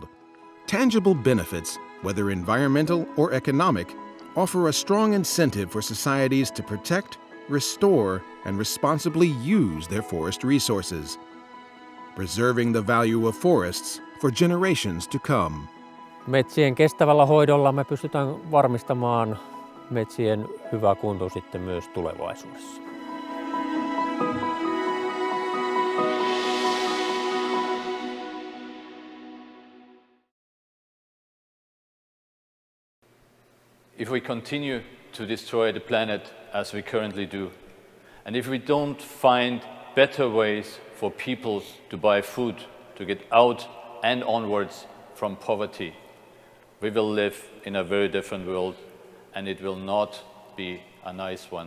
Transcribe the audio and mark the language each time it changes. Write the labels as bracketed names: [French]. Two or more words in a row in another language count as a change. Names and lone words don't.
[English] Tangible benefits, whether environmental or economic, offer a strong incentive for societies to protect, restore, and responsibly use their forest resources, preserving the value of forests for generations to come. [Finnish] Metsien kestävällä hoidolla me pystytään varmistamaan metsien hyvä kunto sitten myös tulevaisuudessa. [English] If we continue to destroy the planet as we currently do, and if we don't find better ways for people to buy food, to get out and onwards from poverty, we will live in a very different world, and it will not be a nice one.